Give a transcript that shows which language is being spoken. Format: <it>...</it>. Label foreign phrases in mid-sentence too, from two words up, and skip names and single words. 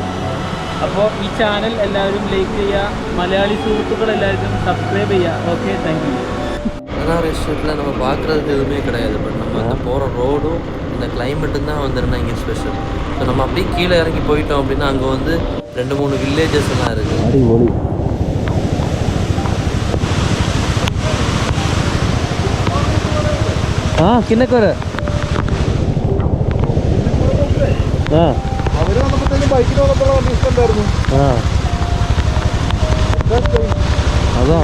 <ml>അപ്പോൾ ഈ ചാനൽ എല്ലാവരും ലൈക്ക് ചെയ്യുക, മലയാളി സുഹൃത്തുക്കൾ എല്ലാവർക്കും സബ്സ്ക്രൈബ് ചെയ്യുക.</ml> <en>okay, thank you.</en> <ta>தலைநார் எஸ்டேட்டில் நம்ம பார்க்குறதுக்கு எதுவுமே கிடையாது. பட் நம்ம அந்த போகிற ரோடும் இந்த கிளைமேட்டும் தான் வந்துருந்தா இங்கே ஸ்பெஷல். ஸோ நம்ம அப்படியே கீழே இறங்கி போயிட்டோம் அப்படின்னா அங்கே வந்து 2-3 வில்லேஜஸ் எல்லாம் இருக்குது.</ta> <ml>കിണ്ണക്കര അവര് വന്നപ്പോഴത്തേക്കും ബൈക്കിൽ വന്നപ്പോൾ വലിയ ഇഷ്ടമുണ്ടായിരുന്നു. അതാ</ml>